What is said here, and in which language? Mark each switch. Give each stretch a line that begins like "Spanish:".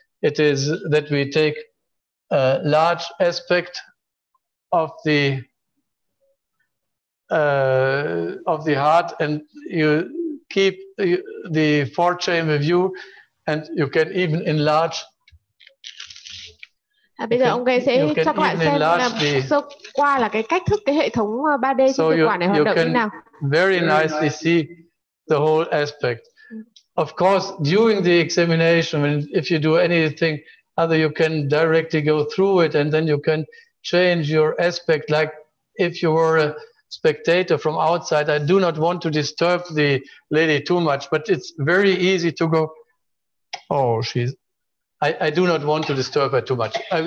English: It is that we take a large aspect of the heart, and you keep the 4-chamber view, and you can even enlarge.
Vietnamese: Bây giờ ông Gây sẽ cho các bạn xem sơ qua là cái cách thức cái hệ thống 3D trên thực quản này hoạt động như nào.
English: Very nicely see the whole aspect. Of course, during the examination, if you do anything other, you can directly go through it, and then you can change your aspect like if you were a spectator from outside. I do not want to disturb the lady too much, but it's very easy to go, oh, I do not want to disturb her too much.